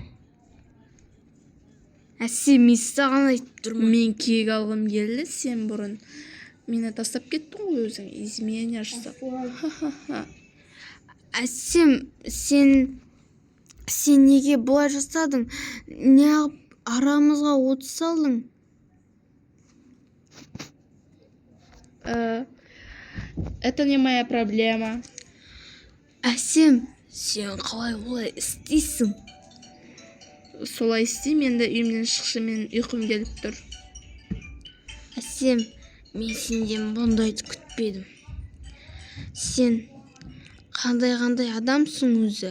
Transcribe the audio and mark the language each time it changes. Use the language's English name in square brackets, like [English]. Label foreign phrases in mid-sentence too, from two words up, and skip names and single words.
[Kazakh] Әсем, мен саған айтып тұрмын. Мен кек алғым келді, сен бұрын мені тастап кеттің ғой өзің, изменя жасап. Әсем, сен неге бұлай жасадың? Не алып арамызға от салдың? [Russian] Это не моя проблема. [Kazakh] Әсем, сен қалай олай істейсің? Солай істеймін, енді үйімнен шықшы, мен ұйқым келіп тұр. Әсем, мен сенден бұндайды күтпедім. Сен қандай адамсың өзі?